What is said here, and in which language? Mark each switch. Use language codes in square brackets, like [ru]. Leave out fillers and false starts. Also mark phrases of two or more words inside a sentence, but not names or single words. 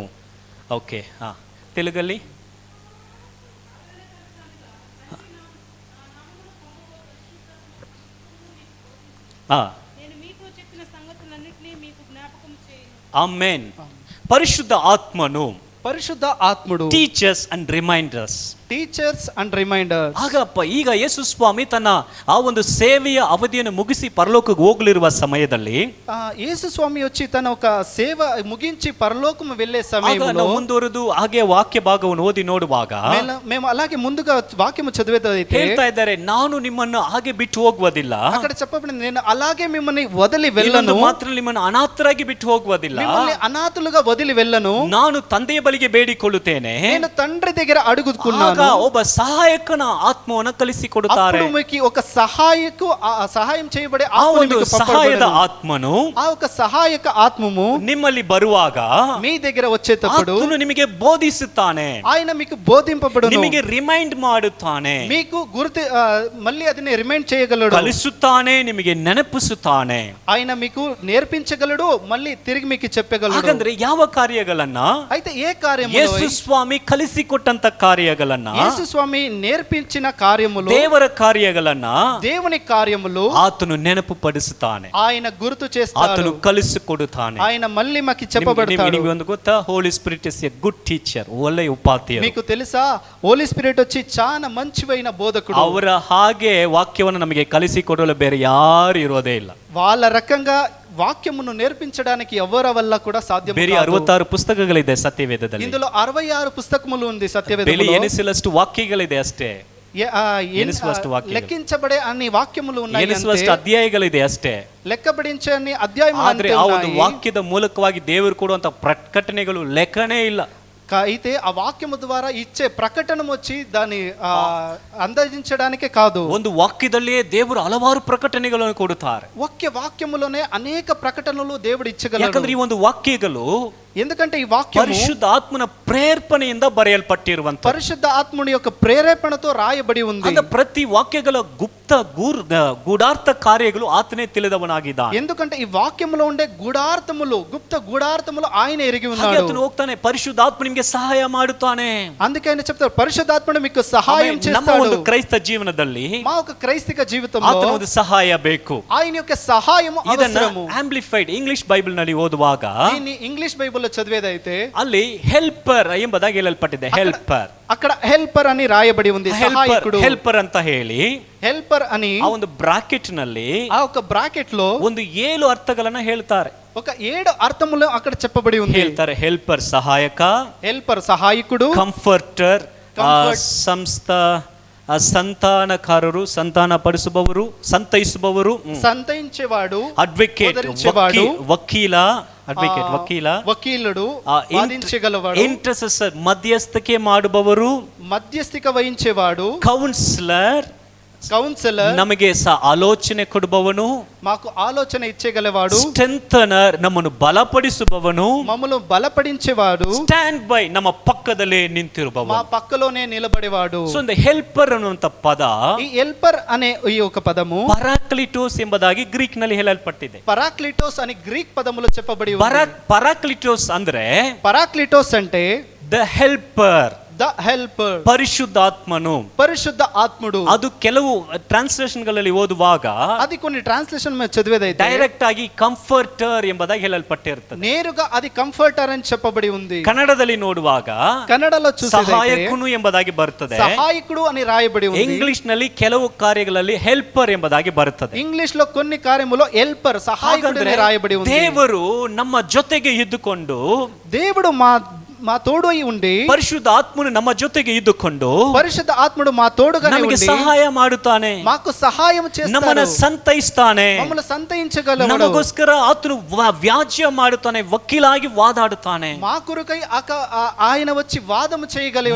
[kn] ಓಕೆ, ತೆಲುಗಲ್ಲಿ ಆಮೆನ್. ಪರಿಶುದ್ಧ ಆತ್ಮನು [en] teachers and reminders. [kn] ಆಗಪ್ಪ, ಈಗ ಯೇಸು ಸ್ವಾಮಿ ತನ್ನ ಆ ಒಂದು ಸೇವೆಯ ಅವಧಿಯನ್ನು ಮುಗಿಸಿ ಪರಲೋಕಕ್ಕೆ ಹೋಗಲಿರುವ ಸಮಯದಲ್ಲಿ [te] ಯೇಸು ಸ್ವಾಮಿ వచ్చి తన ఒక సేవ ముగించి పరలోకము వెళ్ళే సమయంలో [kn] ಮುಂದುವರೆದು ಹಾಗೆ ವಾಕ್ಯ ಭಾಗವನ್ನು ಓದಿ ನೋಡುವಾಗ [te] మేము అలాగే ముందుగా వాక్యము చదివేదైతే [kn] ಹೇಳ್ತಾ ಇದ್ದಾರೆ, ನಾನು ನಿಮ್ಮನ್ನು ಹಾಗೆ ಬಿಟ್ಟು ಹೋಗುವುದಿಲ್ಲ. [te] అక్కడ చెప్పబడింది, నేను అలాగే మిమ్మల్ని వదిలి వెళ్ళను. [kn] ಮಾತ್ರ ನಿಮ್ಮನ್ನು ಅನಾಥರಾಗಿ ಬಿಟ್ಟು ಹೋಗುವುದಿಲ್ಲ, [te] మిమ్మల్ని అనాథులుగా వదిలి వెళ్ళను. [kn] ನಾನು ತಂದೆಯ ಬಳಿಗೆ ಬೇಡಿಕೊಳ್ಳುತ್ತೇನೆ, [te] నేను తండ్రి దగ్గర అడుగుతున్నాను. [kn] ಒಬ್ಬ ಸಹಾಯಕನ ಆತ್ಮವನ್ನು ಕಲಿಸಿಕೊಡುತ್ತಾರೆ. [te] ఒక సహాయం చేయబడే [kn] ಸಹಾಯದ ಆತ್ಮನು, [te] ఆ ఒక సహాయక ఆత్మము [kn] ನಿಮ್ಮಲ್ಲಿ ಬರುವಾಗ [te] మీ దగ్గర వచ్చేటప్పుడు [kn] ನಿಮಗೆ ಬೋಧಿಸುತ್ತಾನೆ. [te] ఆయన మీకు బోధింపబడును, [kn] ನಿಮಗೆ ರಿಮೈಂಡ್ ಮಾಡುತ್ತಾನೆ, [te] మీకు గుర్తు మళ్ళీ అదిని రిమైండ్ చేయగలడు, [kn] ಕಲಿಸುತ್ತಾನೆ, ನಿಮಗೆ ನೆನಪಿಸುತ್ತಾನೆ. [te] ఆయన మీకు నేర్పించగలడు, మళ్ళీ తిరిగి మీకు చెప్పగలడు. [kn] ಹಾಗಂದ್ರೆ ಯಾವ ಕಾರ್ಯಗಳನ್ನ, [te] అయితే ఏ కార్యము [kn] ಯೇಸು ಸ್ವಾಮಿ ಕಲಿಸಿಕೊಟ್ಟಂತ ಕಾರ್ಯಗಳನ್ನ, [te] యేసు స్వామి నేర్పించిన కార్యములు, [kn] ದೇವರ ಕಾರ್ಯಗಳನ್ನ, [te] దేవుని కార్యములు [kn] ಆತನು ನೆನಪು ಪಡಿಸುತ್ತಾನೆ, [te] ఆయన గుర్తు చేస్తాడు, [kn] ಆತನು ಕಲಿಸಿಕೊಡುತ್ತಾನೆ. [te] ఆయన మళ్ళీ మాకి చెప్పబడతాడు. [kn] ನಿಮಗೆ ಒಂದು ಗೊತ್ತಾ, [en] Holy Spirit is a good teacher, [kn] ಒಳ್ಳೆಯ ಉಪಾಧ್ಯಾಯ. [te] మీకు తెలుసా, హోలీ స్పిరిట్ వచ్చి చాలా మంచివైన బోధకుడు. [kn] ಅವರ ಹಾಗೆ ವಾಕ್ಯವನ್ನು ನಮಗೆ ಕಲಿಸಿಕೊಡಲು ಬೇರೆ ಯಾರು ಇರೋದೇ ಇಲ್ಲ. [te] వాళ్ళ రకంగా వాక్యమును నేర్పించడానికి ఎవరి వల్ల కూడా సాధ్యం కాదు. [kn] ಬೇರೆ 66 ಪುಸ್ತಕಗಳಿದೆ ಸತ್ಯವೇದದಲ್ಲಿ. [te] ఇందులో 66 పుస్తకములు ఉంది సత్యవేదములో. [kn] ಎನಿಸಲಷ್ಟು ವಾಕ್ಯಗಳಿದೆ ಅಷ್ಟೇ. [te] లెక్కించబడే అన్ని వాక్యములు ఉన్నాయి, [kn] ಎನಿಸುವಷ್ಟು ಅಧ್ಯಾಯಗಳಿದೆ ಅಷ್ಟೇ. [te] లెక్కబడించే అన్ని అధ్యాయములు. [kn] ಆದರೆ ಆ ಒಂದು ವಾಕ್ಯದ ಮೂಲಕವಾಗಿ ದೇವರು ಕೊಡುವಂತ ಪ್ರಕಟಣೆಗಳು ಲೆಕ್ಕನೇ ಇಲ್ಲ. [te] అయితే ఆ వాక్యము ద్వారా ఇచ్చే ప్రకటన వచ్చి దాన్ని అందించడానికే కాదు. [kn] ಒಂದು ವಾಕ್ಯದಲ್ಲಿಯೇ ದೇವರು ಹಲವಾರು ಪ್ರಕಟಣೆಗಳನ್ನು ಕೊಡುತ್ತಾರೆ. [te] వాక్యములోనే అనేక ప్రకటనలు దేవుడు ఇచ్చగలడు. [kn] ಯಾಕಂದ್ರೆ ಈ ಒಂದು ವಾಕ್ಯಗಳು, [te] ఎందుకంటే ఈ వాక్యం [kn] ಪರಿಶುದ್ಧ ಆತ್ಮನ ಪ್ರೇರಣೆಯಿಂದ ಬರೆಯಲ್ಪಟ್ಟಿರುವಂತ, [te] పరిశుద్ధ ఆత్ముని యొక్క ప్రేరేపణతో రాయబడి ఉంది. [kn] ಅಂದ್ರೆ ಪ್ರತಿ ವಾಕ್ಯಗಳ ಗುಪ್ತ ಗೂಢಾರ್ಥ ಕಾರ್ಯಗಳು ಆತನೇ ತಿಳಿದವನಾಗಿದ್ದಾನೆ. [te] ఎందుకంటే ఈ వాక్యములో ఉండే గూఢార్థములు, గుప్త గూఢార్థములు ఆయన ఎరిగి ఉన్నాడు. [kn] ಆತನು ಹೋಗ್ತಾನೆ, ಪರಿಶುದ್ಧಾತ್ಮ ನಿಮಗೆ ಸಹಾಯ ಮಾಡುತ್ತಾನೆ. [te] అందుకే ఆయన చెప్తారు, పరిశుద్ధాత్ముడు మీకు సహాయం చేస్తాడు. [kn] ನಮ್ಮ ಒಂದು ಕ್ರೈಸ್ತ ಜೀವನದಲ್ಲಿ, [te] మా ఒక క్రైస్తవ జీవితంలో [kn] ಆತನ ಒಂದು ಸಹಾಯ ಬೇಕು. [te] ఆయన యొక్క సహాయము అవసరము. [kn] ಆಂಪ್ಲಿಫೈಡ್ ಇಂಗ್ಲಿಷ್ ಬೈಬಲ್ ನಲ್ಲಿ ಓದುವಾಗ, [te] దీన్ని ఇంగ్లీష్ బైబిల్లో చదివేదైతే [kn] ಅಲ್ಲಿ ಹೆಲ್ಪರ್ ಎಂಬುದಾಗಿ ಹೇಳಲ್ಪಟ್ಟಿದೆ. ಹೆಲ್ಪರ್, [te] అక్కడ హెల్పర్ అని రాయబడి ఉంది, సహాయకుడు. [kn] ಹೆಲ್ಪರ್ ಅಂತ ಹೇಳಿ, [te] హెల్పర్ అని [kn] ಆ ಒಂದು ಬ್ರಾಕೆಟ್ ನಲ್ಲಿ, [te] ఆ ఒక బ్రాకెట్ లో [kn] ಒಂದು 7 ಅರ್ಥಗಳನ್ನ ಹೇಳ್ತಾರೆ. [te] ఒక 7 అర్థములు అక్కడ చెప్పబడి ఉంది. [kn] ಹೇಳ್ತಾರೆ, ಹೆಲ್ಪರ್ ಸಹಾಯಕ, [te] హెల్పర్ సహాయకుడు, [kn] ಕಂಫರ್ಟರ್ ಸಂತಾನಕಾರರು, ಸಂತಾನ ಪಡಿಸುವವರು, ಸಂತೈಸುವವರು, [te] సంతయించేవాడు, [kn] ಅಡ್ವೊಕೇಟ್ ವಕೀಲ, [te] వకీలుడు, వాదించగలవాడు, [kn] ಇಂಟರ್ಸೆಸರ್ ಮಧ್ಯಸ್ಥಿಕೆ ಮಾಡುವವರು, [te] మధ్యస్థిక వహించేవాడు, [kn] ಕೌನ್ಸಿಲರ್ ನಮಗೆ ಆಲೋಚನೆ ಕೊಡುವವನು, [te] మాకు ఆలోచన ఇచ్చేగలవాడు, [kn] ಸ್ಟ್ರೆಂಥನರ್ ನಮ್ಮನ್ನು ಬಲಪಡಿಸುವವನು, [te] మమ్మల్ని బలపడించేవాడు, [en] stand by [kn] ನಮ್ಮ ಪಕ್ಕದಲ್ಲೇ ನಿಂತಿರುವವನು, [te] మా పక్కలోనే నిలబడేవాడు. [kn] ಸೊ ಒಂದು ಹೆಲ್ಪರ್ ಅನ್ನುವಂತ ಪದ, [te] ఈ హెల్పర్ అనే ఈ ఒక పదము [kn] ಪರಾಕ್ಲಿಟೋಸ್ ಎಂಬುದಾಗಿ ಗ್ರೀಕ್ ನಲ್ಲಿ ಹೇಳಲ್ಪಟ್ಟಿದೆ. [te] పరాక్లిటోస్ అని గ్రీక్ పదములో చెప్పబడి ఉంది. [kn] ಪರಾಕ್ಲಿಟೋಸ್ ಅಂದ್ರೆ, [te] పరాక్లిటోస్ అంటే [en] the helper, the helper, [kn] ಪರಿಶುದ್ಧಾತ್ಮನು. [te] పరిశుద్ధ ఆత్మడు. [kn] ಅದು ಕೆಲವು ಟ್ರಾನ್ಸ್ಲೇಷನ್ ಗಳಲ್ಲಿ ಓದುವಾಗ [te] అది కొన్ని ట్రాన్స్లేషన్ మేము చదివేదైతే [kn] ಡೈರೆಕ್ಟ್ ಆಗಿ ಕಂಫರ್ಟರ್ ಎಂಬುದಾಗಿ ಹೇಳಲ್ಪಟ್ಟಿರುತ್ತದೆ. [te] నేరుగా అది కంఫర్టర్ అని చెప్పబడి ఉంది. [kn] ಕನ್ನಡದಲ್ಲಿ ನೋಡುವಾಗ [te] కన్నడలో చూసేదైతే [kn] ಸಹಾಯಕನು ಎಂಬುದಾಗಿ ಬರುತ್ತದೆ. [te] సహాయకుడు అని రాయబడి ఉంది. [kn] ಇಂಗ್ಲಿಷ್ ನಲ್ಲಿ ಕೆಲವು ಕಾರ್ಯಗಳಲ್ಲಿ ಹೆಲ್ಪರ್ ಎಂಬುದಾಗಿ ಬರುತ್ತದೆ. [te] ఇంగ్లీష్ లో కొన్ని కార్యములో హెల్పర్ సహాయకుడు అని రాయబడి ఉంది. [kn] ದೇವರು ನಮ್ಮ ಜೊತೆಗೆ ಇದ್ದುಕೊಂಡು, [te] దేవుడు మా తోడు అయి ఉండి, [kn] ಪರಿಶುದ್ಧ ಆತ್ಮನು ನಮ್ಮ ಜೊತೆಗೆ ಇದ್ದುಕೊಂಡು [te] పరిశుద్ధ ఆత్ముడు మా తోడుగా [kn] ನಮಗೆ [te] ఉండి [kn] ಸಹಾಯ ಮಾಡುತ್ತಾನೆ, [te] మాకు సహాయం [kn] ನಮ್ಮನ್ನು [te] చేస్తాడు, [kn] ಸಂತೈಸ್ತಾನೆ, [te] మమ్మల్ని సంతయించగలవాడు. [kn] ನಮಗೋಸ್ಕರ ಆತನು ವ್ಯಾಜ್ಯ ಮಾಡುತ್ತಾನೆ, ವಕೀಲಾಗಿ ವಾದಾಡುತ್ತಾನೆ, [te] మా కొరకై ఆయన వచ్చి వాదము చేయగలిగేవాడు,